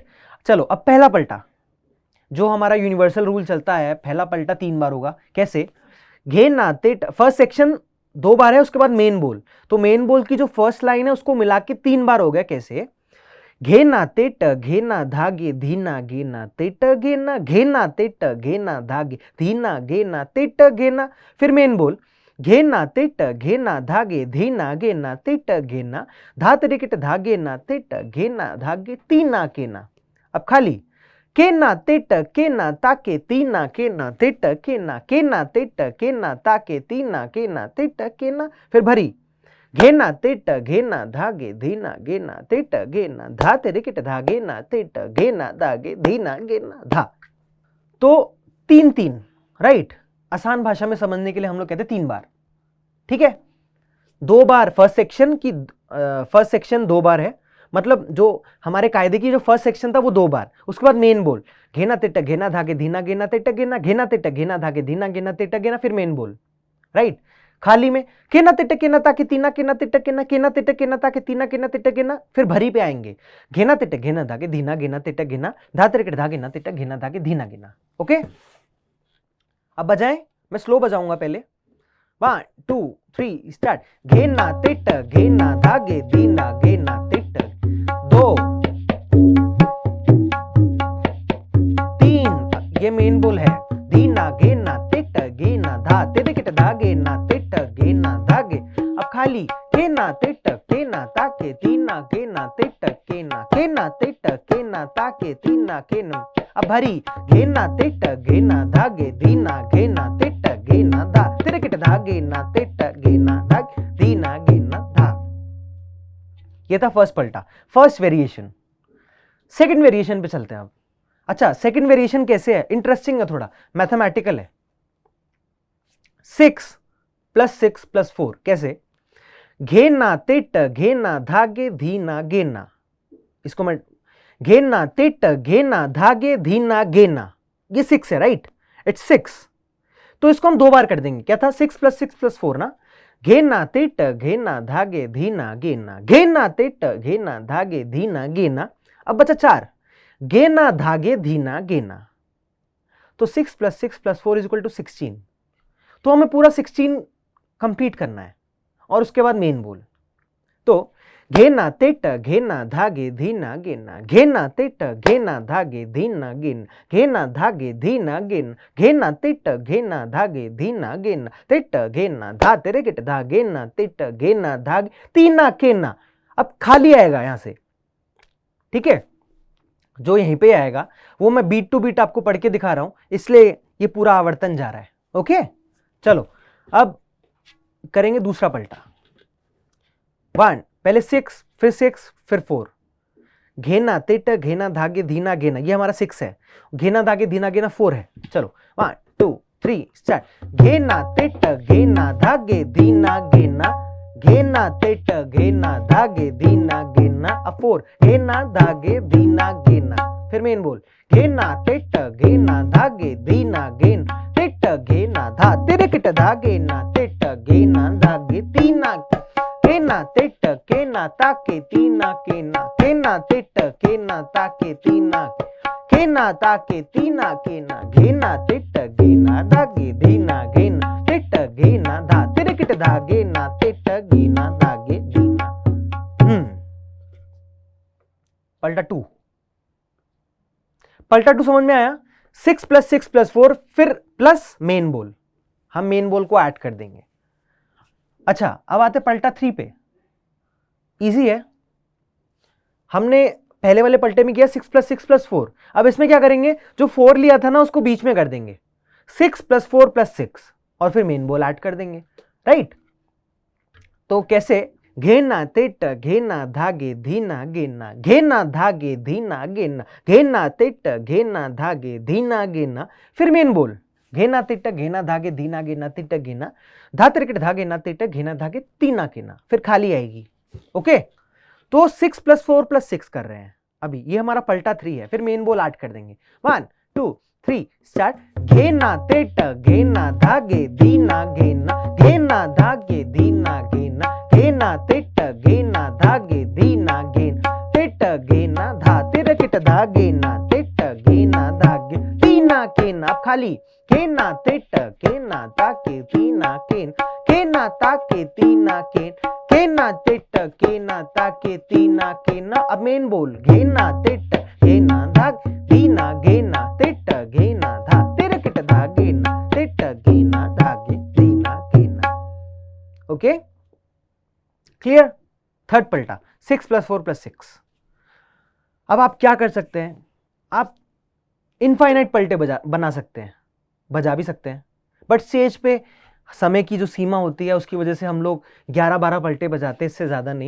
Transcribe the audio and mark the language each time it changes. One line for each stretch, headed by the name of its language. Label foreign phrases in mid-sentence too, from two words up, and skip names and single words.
Hindi: चलो अब पहला पलटा, जो हमारा यूनिवर्सल रूल चलता है, पहला पलटा 3 बार होगा। कैसे, घेना तेट,
English: first section
Hindi: 2 बार है, उसके बाद मेन बोल, तो मेन बोल की जो फर्स्ट लाइन है उसको मिला के 3 बार हो गया। कैसे, घेना तेट घेना धागे धीना घेना तेट घेना घेना तेट घेना धागे धीना घेना तेट घेना। फिर मेन बोल, घेना तेट घेना धागे धीना घेना तेट घेना धा तिरकिट धागे ना तेट घेना धागे तीना केना। अब खाली केना तेट केना ताके तीना केना तेट केना केना तेट केना ताके तीना केना तेट केना। फिर भरी, घेना तेट घेना धागे धीना घेना तेट घेना धा तिरकिट धागे ना तेट घेना धागे धीना घेना धा। तो 3-3, राइट। आसान भाषा में समझने के लिए हम लोग कहते हैं 3 बार, ठीक है। 2 बार
English: first section
Hindi: की,
English: first section
Hindi: 2 बार है, मतलब जो हमारे कायदे की जो
English: first section
Hindi: था वो 2 बार, उसके बाद मेन बोल, घेना तेट घेना धागे धीना घेना तेट घेना घेना तेट घेना धागे धीना घेना तेट घेना, फिर मेन बोल, राइट। खाली में केना तिट केना ताके तीना केना तिट केना तिट केना ताके तीना केना तिट केना, फिर भरी पे आएंगे घेना तिट घेना धागे धीना घेना तिट घेना धा तिरकिट धा घेना तिट घेना धागे धीना घेना। ओके, अब बजाएं, मैं स्लो बजाऊंगा पहले। 1 2 3 स्टार्ट। घेना तिट घेना धागे धीना घेना तिट 2 3, ये मेन बोल है। धीना घेना तिट घेना धा तिरकिट धा घेना तिट घेना धागे। अब खाली केना तिट केना ताके तीना केना तिट केना केना तिट केना ताके तीना केना। अब भरी घेना तिट घेना धागे धीना घेना तिट घेना धा तिरकिट धा घेना तिट घेना धागे धीना घेना धा। ये था फर्स्ट पलटा,
English: first variation. second variation
Hindi: पे चलते हैं अब। अच्छा,
English: second variation
Hindi: कैसे है, इंटरेस्टिंग है, थोड़ा मैथमेटिकल है। 6 + 6 + 4 कैसे? घेना तिट घेना धागे धीना घेना, इसको मैं घेना तिट घेना धागे धीना घेना, ये 6 है,
English: right, it's
Hindi: 6। तो इसको हम 2 बार कर देंगे। क्या था? 6 + 6 + 4 ना। घेना तिट घेना धागे धीना घेना, घेना तिट घेना धागे धीना घेना। अब बचा 4, घेना धागे धीना घेना। तो 6 + 6 + 4 = 16। तो हमें पूरा 16 कंप्लीट करना है और उसके बाद मेन बोल। तो घेना तिट घेना धागे धीना घेना, घेना तिट घेना धागे धीना घेना, घेना धागे धीना घेना, घेना तिट घेना धागे धीना घेना, तिट घेना धा तिरकिट धा घेना तिट घेना धागे तीना केना। अब खाली आएगा यहां से, ठीक है, जो यहीं पे आएगा वो मैं
English: beat to beat
Hindi: आपको पढ़ के दिखा रहा हूं, इसलिए ये पूरा आवर्तन जा रहा है। ओके, चलो अब करेंगे दूसरा पलटा। 1, पहले 6 फिर 6 फिर 4। घेना तिट घेना धागे धीना घेना, ये हमारा 6 है। घेना धागे धीना घेना 4 है। चलो 1 2 3 स्टार्ट। घेना तिट घेना धागे धीना घेना, घेना तिट घेना धागे धीना घेना। अब 4, घेना धागे धीना घेना, फिर मेन बोल। घेना तिट घेना धागे धीना घेना, तिट घेना धा तिरकिट धा घेना तिट घेना धागे तीना, केना तिट केना ताके तीना केना, केना तिट केना ताके तीना, केना ताके तीना केना, घेना तिट घेना धागे धीना घेना, तिट घेना धा तिरकिट धा घेना तिट घेना धागे धीना। पलटा 2। पलटा 2 समझ में आया? 6 + 6 + 4 फिर प्लस मेन बोल, हम मेन बोल को ऐड कर देंगे। अच्छा, अब आते पलटा 3 पे। इजी है, हमने पहले वाले पलटे में किया 6 + 6 + 4। अब इसमें क्या करेंगे, जो 4 लिया था ना उसको बीच में कर देंगे, 6 + 4 + 6 और फिर मेन बोल ऐड कर देंगे, राइट। तो कैसे? घेना तिट घेना धागे धीना घेना, घेना धागे धीना घेना, घेना तिट घेना धागे धीना घेना, फिर मेन बोल। घेना तिट घेना धागे धीना घेना तिट घेना, धा तिरकिट धा घेना तिट घेना धागे तीना घेना, फिर खाली आएगी। ओके, तो 6 + 4 + 6 कर रहे हैं अभी, ये हमारा पलटा 3 है, फिर मेन बोल ऐड कर देंगे। 1 2 3 स्टार्ट। घेना तिट घेना धागे धीना घेना, घेना धागे धीना घेना, घेना तिट घेना धागे धीना घेना, तिट घेना धा तिरकिट धा घेना तिट घेना धागे तीना केना। खाली केना तिट केना ताके तीना केन, केना ताके तीना केन, केना तिट केना ताके तीना केना। अब मेन बोल। घेना तिट घेना धाग धीना घेना, तिट घेना धा तिरकिट धा घेना, तिट घेना धागे धीना घेना।
English: okay, clear?
Hindi: थर्ड पलटा 6 + 4 + 6। अब आप क्या कर सकते हैं, आप इनफाइनाइट पलटे बना सकते हैं, बजा भी सकते हैं,
English: but stage
Hindi: पे समय की जो सीमा होती है उसकी वजह से हम लोग 11-12 पलटे बजाते हैं, इससे ज़्यादा नहीं।